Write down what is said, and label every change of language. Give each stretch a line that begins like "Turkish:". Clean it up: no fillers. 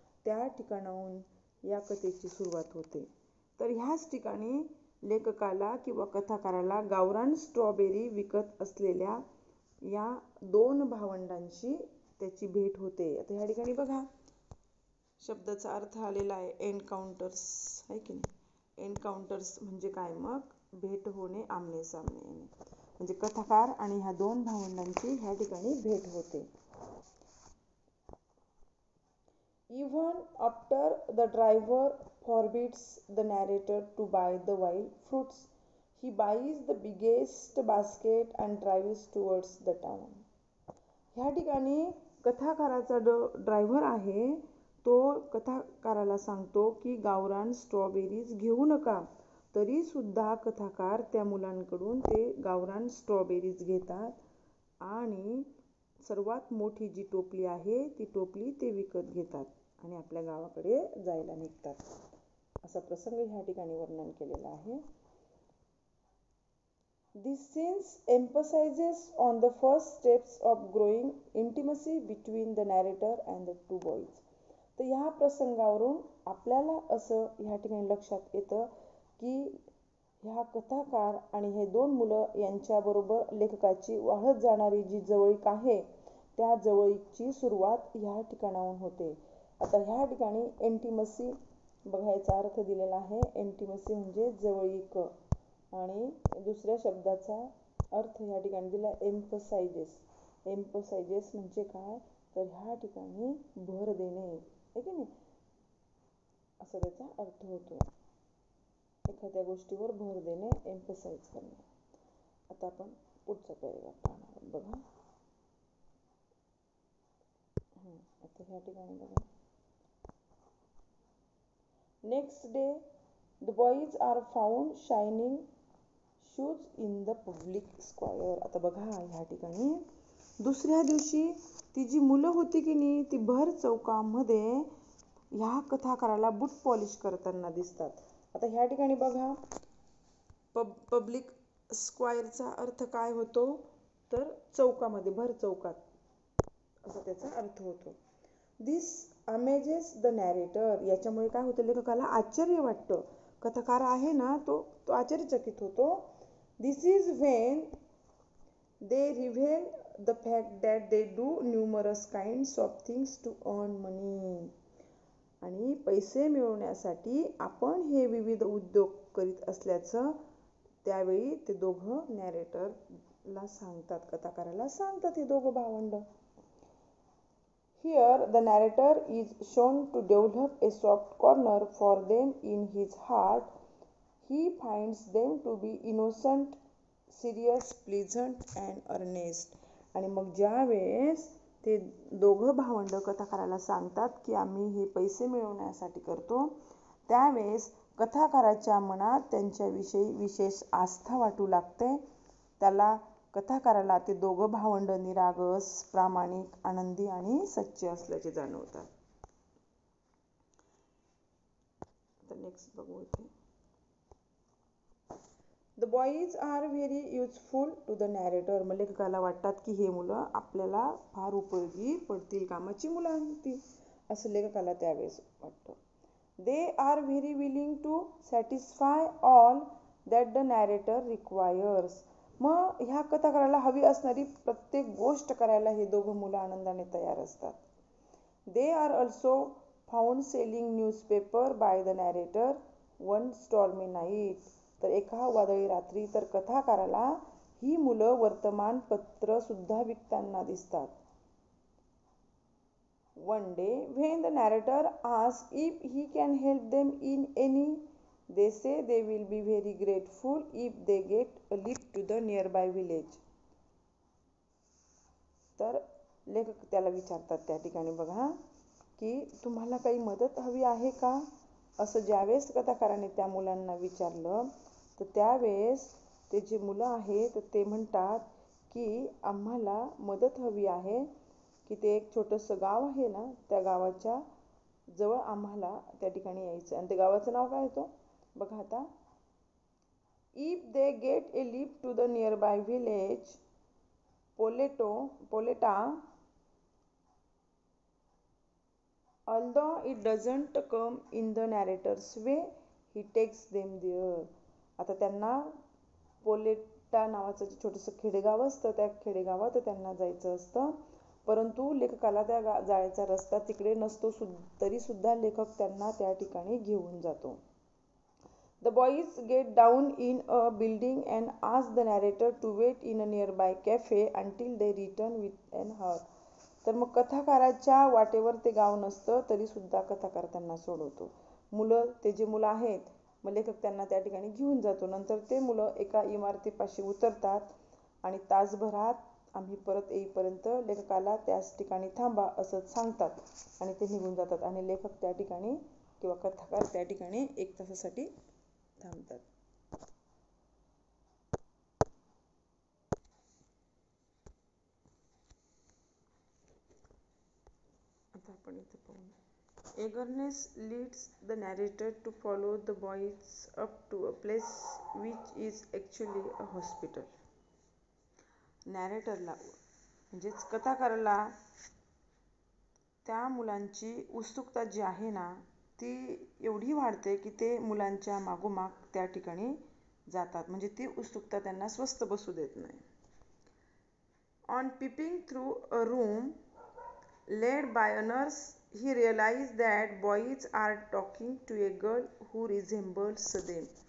Marathi: त्या ठिकाणाहून या कथेची सुरुवात होते. तर ह्याच ठिकाणी लेखकाला किंवा कथाकाराला गावरान स्ट्रॉबेरी विकत असलेल्या या दोन भावंडांशी त्याची भेट होते. आता ह्या ठिकाणी बघा, शब्दाचा अर्थ आलेला आहे एन्काउंटर्स, आहे की नाही. एन्काउंटर्स म्हणजे काय? मग भेट होणे, आमने सामने येणे. म्हणजे कथाकार आणि ह्या दोन भावंडांची ह्या ठिकाणी भेट होते.
English: Even after the driver forbids the narrator to buy the wild fruits, he buys the biggest basket and drives towards the town.
Marathi: ह्या ठिकाणी कथाकाराचा ड्रायव्हर आहे तो कथाकाराला सांगतो की गावरान स्ट्रॉबेरीज घेऊ नका. तरी सुद्धा कथाकार त्या मुलांकडून ते गावरान स्ट्रॉबेरीज घेतात आणि सर्वात मोठी जी टोपली आहे ती टोपली ते विकत घेतात आणि आपल्या गावाकडे जायला निघतात. असा प्रसंग ह्या ठिकाणी वर्णन केलेला आहे.
English: This scene emphasizes on the first steps of growing intimacy between the narrator and the two boys.
Marathi: तर ह्या प्रसंगावरून आपल्याला असं ह्या ठिकाणी लक्षात येतं की ह्या कथाकार आणि हे दोन मुलं यांच्याबरोबर लेखकाची वाढत जाणारी जी जवळीक आहे त्या जवळीकची सुरुवात ह्या ठिकाणाहून होते. आता ह्या ठिकाणी इंटिमसी बघायचा अर्थ दिलेला आहे. इंटिमसी म्हणजे जवळीक आणि दुसऱ्या शब्दाचा अर्थ ह्या ठिकाणी दिला एम्फसाइजेस. एम्फसाइजेस म्हणजे काय तर ह्या ठिकाणी भर देणे आहे की नाही असा त्याचा अर्थ होतो. एखाद्या गोष्टीवर भर देणे एम्फसाइज करणे. आता आपण पुढचा पॅराग्राफ पाहणार बघा. आता ह्या ठिकाणी बघा.
English: Next day the boys are found shining shoes in the public square.
Marathi: आता बघा ह्या ठिकाणी दुसऱ्या दिवशी ती जी मुलं होती की नाही ती भर चौकामध्ये ह्या कथाकाराला बूट पॉलिश करताना दिसतात. आता ह्या ठिकाणी बघा पब्लिक स्क्वेअरचा अर्थ काय होतो तर चौकामध्ये भर चौकात असा त्याचा अर्थ होतो.
English: This amazes the narrator.
Marathi: याच्यामुळे काय होतं लेखकाला आश्चर्य वाटतं. कथाकार आहे ना तो आश्चर्यचकित होतो.
English: This is when they reveal the fact that they do numerous kinds of things to earn money.
Marathi: आणि पैसे मिळवण्यासाठी आपण हे विविध उद्योग करीत असल्याचं त्यावेळी ते दोघं नॅरेटरला सांगतात, कथाकाराला सांगतात हे दोघं भावंड.
English: Here the narrator is shown to develop a soft corner for them in his heart. He finds them to be innocent, serious, pleasant and earnest.
Marathi: आणि मग ज्या वेळेस ते दोघं भावंड कथाकाराला सांगतात की आम्ही हे पैसे मिळवण्यासाठी करतो त्यावेळेस कथाकाराच्या मनात त्यांच्याविषयी विशेष आस्था वाटू लागते. त्याला कथाकाराला ते दोघं भावंड निरागस, प्रामाणिक, आनंदी आणि सच्चे असल्याचे जाणवतात. नेक्स्ट बघू इथे.
English: The boys are very useful to the narrator.
Marathi: मग लेखकाला वाटतात की हे मुलं आपल्याला फार उपयोगी पडतील, कामाची मुलं आणतील असं लेखकाला त्यावेळेस वाटतं.
English: They are very willing to satisfy all that the narrator requires.
Marathi: मग ह्या कथाकाराला हवी असणारी प्रत्येक गोष्ट करायला हे दोघं मुलं आनंदाने तयार असतात.
English: They are also found selling newspaper by the narrator one stormy night.
Marathi: तर एका वादळी रात्री तर कथाकाराला ही मुलं वर्तमानपत्र सुद्धा विकताना दिसतात.
English: One day when the narrator asks if he can help them in any they say they will be very grateful if they get a lift to the nearby village.
Marathi: तर लेखक त्याला विचारतात त्या ठिकाणी बघा की तुम्हाला काही मदत हवी आहे का असं ज्यावेळेस कथाकाराने त्या मुलांना विचारलं तर त्यावेळेस ते जे मुलं आहेत ते म्हणतात की आम्हाला मदत हवी आहे की ते एक छोटंसं गाव आहे ना त्या गावाच्या जवळ आम्हाला त्या ठिकाणी यायचं आणि ते गावाचं नाव काय होतं बघा आता.
English: If they get a lift to the nearby village Poleta although it doesn't come in the narrator's way he takes them there.
Marathi: आता त्यांना पोलेटा नावाचं जे छोटंसं खेडेगाव असतं त्या खेडेगावात त्यांना जायचं असतं परंतु लेखकाला त्या जायचा रस्ता तिकडे नसतो तरी सुद्धा लेखक त्यांना त्या ठिकाणी घेऊन जातो.
English: The boys get down in a building and ask the narrator to wait in a nearby cafe until they return with an hour.
Marathi: तर मग कथाकाराच्या वाटेवर ते गाव नसतं तरी सुद्धा कथाकार त्यांना सोडवतो. ते जे मुलं आहेत मग लेखक त्यांना त्या ठिकाणी घेऊन जातो. नंतर ते मुलं एका इमारतीपाशी उतरतात आणि तासभरात आम्ही परत येईपर्यंत लेखकाला त्याच ठिकाणी थांबा असं सांगतात आणि ते निघून जातात आणि लेखक त्या ठिकाणी किंवा कथाकार त्या ठिकाणी 1 तासासाठी थांबतात. आता आपण इथे पाहू.
English: Eagerness leads the narrator to follow the boys up to a place which is actually a hospital.
Marathi: नॅरेटरला म्हणजेच कथाकाराला त्या मुलांची उत्सुकता जी आहे ना ती एवढी वाढते की ते मुलांच्या मागोमाग त्या ठिकाणी जातात, म्हणजे ती उत्सुकता त्यांना स्वस्थ बसू देत नाही.
English: On peeping through a room led by a nurse, he realized that boys are talking to a girl who resembles them.